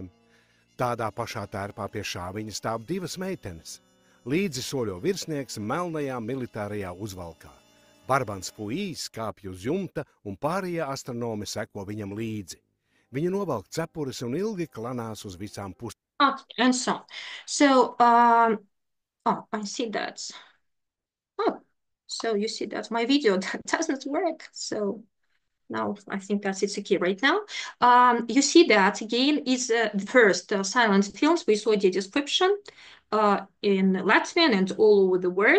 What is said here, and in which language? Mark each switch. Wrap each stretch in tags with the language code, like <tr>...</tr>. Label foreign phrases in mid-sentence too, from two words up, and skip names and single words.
<lv>Tādā pašā tērpā pie šāviņa stāv 2 meitenes. Līdzi soļo virsnieks melnajā militārajā uzvalkā. Barbans Fuijs kāpj uz jumta un pārējie astronomi seko viņam līdzi. Viņi novelk cepures un ilgi klanās uz visām pusēm.</lv> <en>Okay, and so. So, I see that. Oh, so you see that my video that doesn't work. So now I think that it's okay right now. You see that again is the first silent films with audio description in Latvian and all over the world.</en>